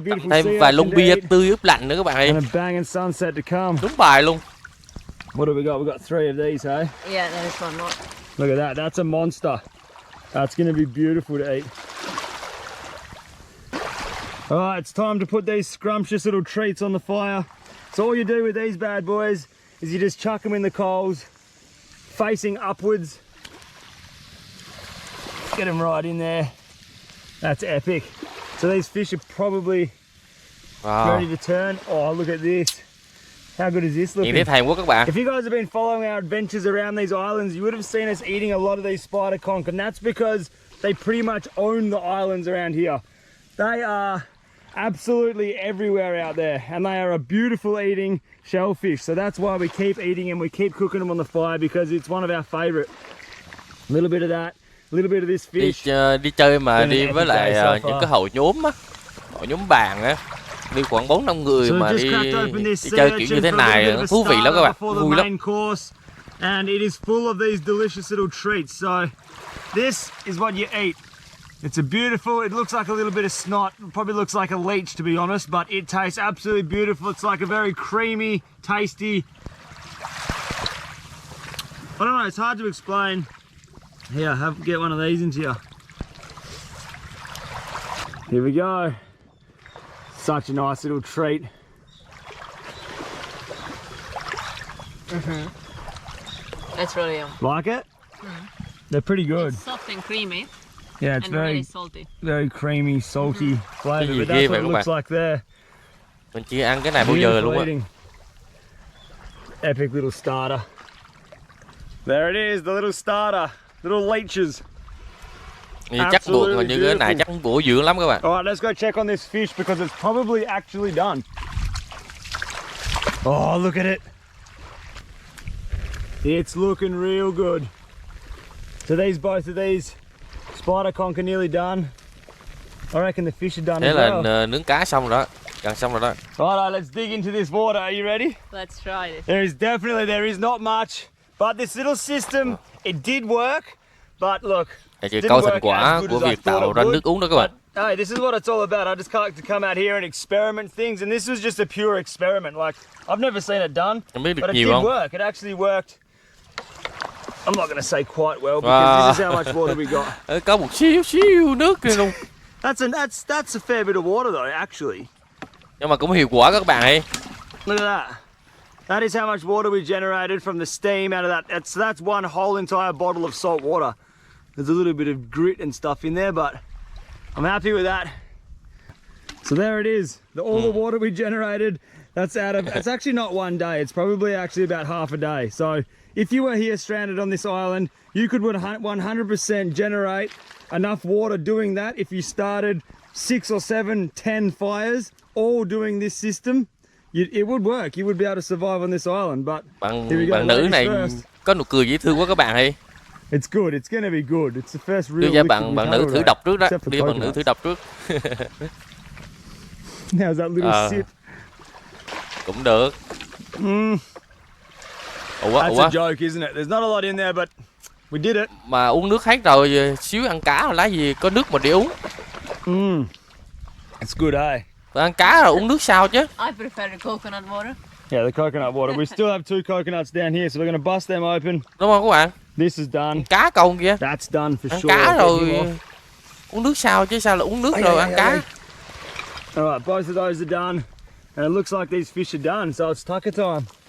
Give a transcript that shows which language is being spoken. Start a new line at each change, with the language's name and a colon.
Vietnamese: Thêm vài lon bia tươi ướp lạnh nữa các bạn ơi. Đúng bài luôn.
English: What do we got? We got 3 of these, hey? Yeah, there's one more. Look at that. That's a monster. That's going to be beautiful to eat. Alright, it's time to put these scrumptious little treats on the fire. So all you do with these bad boys is you just chuck them in the coals, facing upwards. Get them right in there. That's epic. So these fish are probably ready to turn. Oh, look at this. How good is this looking?
Vietnamese: Các bạn.
English: If you guys have been following our adventures around these islands, you would have seen us eating a lot of these spider conch, and that's because they pretty much own the islands around here. They are absolutely everywhere out there, and they are a beautiful eating shellfish. So that's why we keep eating them, we keep cooking them on the fire, because it's one of our favorite. A little bit of that, a little bit of this fish.
Vietnamese: Đi chơi mà đi với lại những cái hội nhóm á, hội nhóm bàn á. Đi khoảng 4-5 người mà đi chơi kiểu như thế này thú vị lắm các bạn, vui lắm.
English: And it is full of these delicious little treats. So this is what you eat. It's a beautiful, it looks like a little bit of snot, it probably looks like a leech to be honest, but it tastes absolutely beautiful. It's like a very creamy, tasty, I don't know, it's hard to explain. Here, get one of these into you. Here we go. Such a nice little treat. That's really yum. Like it? They're pretty good. It's soft and creamy. Yeah, it's and very really salty. Very creamy, salty flavour. But that's what it looks like there.
Vietnamese: Mình chưa ăn cái này bao giờ luôn á.
English: Epic little starter. There it is, the little starter, little leeches.
Vietnamese: Chắc buộc mà như cái này chắc bổ dưỡng lắm các bạn.
English: Alright, let's go check on this fish because it's probably actually done. Oh, look at it. It's looking real good. So both of these spider conch are nearly done. I reckon the fish are done
Vietnamese: Thế
English: as
Vietnamese: là
English: well.
Vietnamese: nướng cá xong rồi đó, gần xong rồi đó.
English: Alright, let's dig into this water. Are you ready? Let's try this. There is not much, but this little system, it did work. But look,
Vietnamese: Chỉ coi thành quả của việc tạo ra nước uống đó các bạn.
English: Hey, this is what it's all about. I just like to come out here and experiment things, and this was just a pure experiment. Like, I've never seen it done, but it did work. It actually worked. I'm not going to say quite well because this is how much water we got.
Vietnamese: Có một xíu nước kia luôn.
English: That's a fair bit of water though, actually.
Vietnamese: Nhưng mà cũng hiệu quả các bạn ơi.
English: Look at that. That is how much water we generated from the steam out of that. That's one whole entire bottle of salt water. There's a little bit of grit and stuff in there, but I'm happy with that. So there it is. All the water we generated, that's it's actually not one day. It's probably actually about half a day. So if you were here stranded on this island, you could 100% generate enough water doing that if you started 6 or 7, 10 fires, all doing this system. It would work. You would be able to survive on this island. But
Vietnamese: bạn nữ này có nụ cười dễ thương quá các bạn ơi.
English: It's good. It's gonna be good. It's the first real.
Vietnamese: Đưa cho bạn nữ thử đọc trước đó. Đưa bạn nữ thử đọc trước.
English: How's that little sip?
Vietnamese: Cũng được.
English: That's a joke, isn't it? There's not a lot in there, but we did it.
Vietnamese: Mà uống nước hết rồi, xíu ăn cá rồi lá gì có nước mà để uống.
English: It's good, eh?
Vietnamese: Phải ăn cá rồi uống nước sao chứ.
English: I prefer the coconut water. Yeah, the coconut water. We still have 2 coconuts down here, so we're going to bust them open.
Vietnamese: Đúng không các bạn?
English: This is done.
Vietnamese: Cá câu kia.
English: That's done for
Vietnamese: Ăn
English: sure.
Vietnamese: cá rồi uống nước sao chứ sao là uống nước rồi ăn cá.
English: Alright, both of those are done. And it looks like these fish are done, so it's tucker time.